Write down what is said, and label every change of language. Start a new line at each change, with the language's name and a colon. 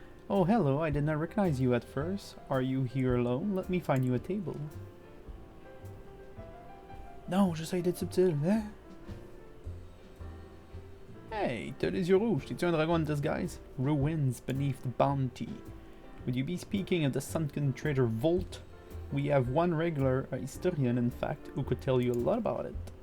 English: Oh, hello, I did not recognize you at first. Are you here alone? Let me find you a table.
French: Non, j'essaie d'être subtil, hein? Hey, t'as les yeux rouges. T'es-tu un dragon
English: in disguise? Ruins beneath the bounty. Would you be speaking of the sunken treasure vault? We have one regular, a historian in fact, who could tell you a lot about it.